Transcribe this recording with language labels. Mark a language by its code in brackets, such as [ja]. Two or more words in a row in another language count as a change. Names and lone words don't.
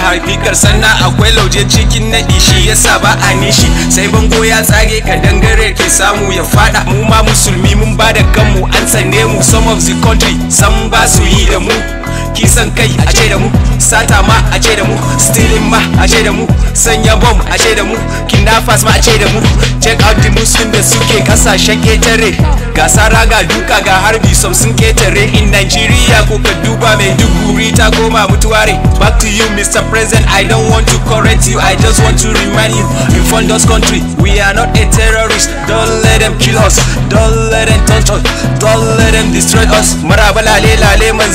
[ha] Bikar sanna akwai lauje cikin naɗi, shi yasa ba a nishi. Sai bango ya tsage ka dangare ke samu ya faɗa. Mu ma musulmi mun ba da kanmu, an tsane mu. [en] Some of the country [ha] san ba su yi da mu. Kisan kai a ce da mu, sata ma a ce da mu, stealing ma a ce da mu, sanya bom a ce da mu, kidnappers ma a ce da mu. [en] Check out the Muslim [ha] da suke kasashen ƙetare. Ga sara, ga duka, ga harbi, some sun ketare. [en] In Nigeria, [ha] ko ka duba Maiduguri ta koma mutuware. [en] Back to you, Mister President, I don't want to correct you, I just want to remind you. In Fondo's country, we are not a terrorist. Don't let them kill us, don't let them touch us, don't let them destroy us. [ha] Maraba lale lale,